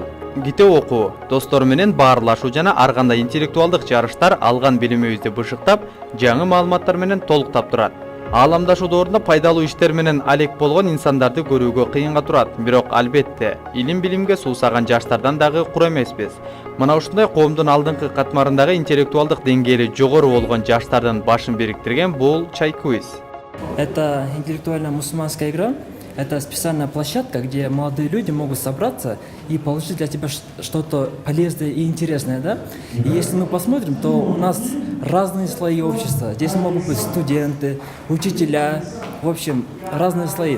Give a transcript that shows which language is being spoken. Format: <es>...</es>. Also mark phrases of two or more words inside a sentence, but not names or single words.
<ky>Китеп окуу, достор менен баарлашуу жана ар кандай интеллектуалдык жарыштар алган билимибизди бышыктап, жаңы маалыматтар менен толуктап турат. Ааламдашуу доорунда пайдалуу иштер менен алек болгон инсандарды көрүүгө кыйынга турат, бирок албетте илим-билимге суусаган жаштардан дагы кур эмеспиз. Мына ушундай коомдун алдыңкы катмарындагы интеллектуалдык деңгээли жогору болгон жаштардын башын бириктирген бул чай-квиз.</ky> <ru>Это интеллектуальная мусульманская игра. Это специальная площадка, где молодые люди могут собраться и получить для тебя что-то полезное и интересное, да? И если мы посмотрим, то у нас разные слои общества. Здесь могут быть студенты, учителя, в общем, разные слои.</ru>